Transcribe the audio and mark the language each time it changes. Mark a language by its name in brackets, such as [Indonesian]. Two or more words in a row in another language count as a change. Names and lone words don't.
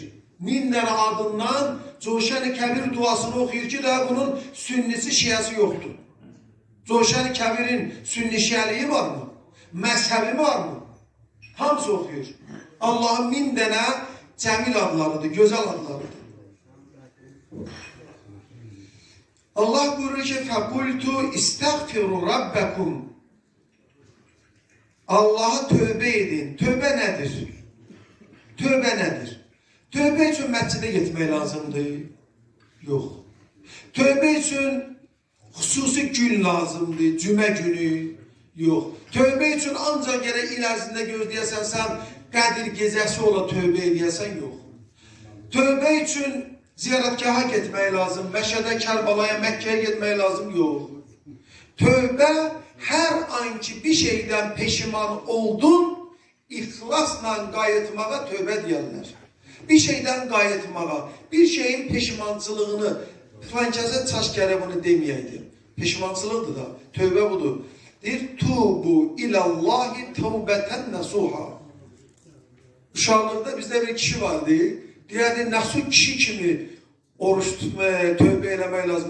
[Azerbaijani] 1000 dənə adından Coşan-ı Kəbir duasını oxuyur ki, daha bunun sünnisi, şiəsi yoxdur. Coşan-ı Kəbirin sünni şiəliyi var mı? Məzhəbi var mı? Hamısı oxuyur. Allah'ın 1000 dənə cəmil adlarıdır, gözəl adlarıdır. Allah buyurur ki, [Arabic] فَقُلْتُ اِسْتَغْفِرُ رَبَّكُمْ. [Turkish] Allah'a tövbe edin. Tövbe nedir? Tövbe nedir? Tövbe için [Azerbaijani] məscidə getmək lazımdır? Yox. [Turkish] Tövbe için [Azerbaijani] xüsusi gün lazımdır, cümə günü? Yox. [Turkish] Tövbe için [Azerbaijani] ancaq gərək il ərzində gözləyəsən, sən Qədir gecəsi ola tövbe edəyəsən, yox. [Turkish] Tövbe için [Azerbaijani] ziyaretgaha getmək lazım, Məşədə, Kərbalaya, Məkkəyə getmək lazım, yox. Tövbe her anki bir şeyden peşiman oldun, ihlasla qayıtmağa tövbe deyərlər. Bir şeyden qayıtmağa, bir şeyin peşimancılığını, filankəsə çaş gərək bunu deməyəydi. Peşimancılıqdır da, tövbe budur. Deyir, [Arabic] توبوا إلى الله توبة نصوحا. [Azerbaijani] Uşaqlıqda bizdə bir kişi vardı, deyərdi, nəsuh kişi kimi oruç tutmaya, tövbe eləmək lazım.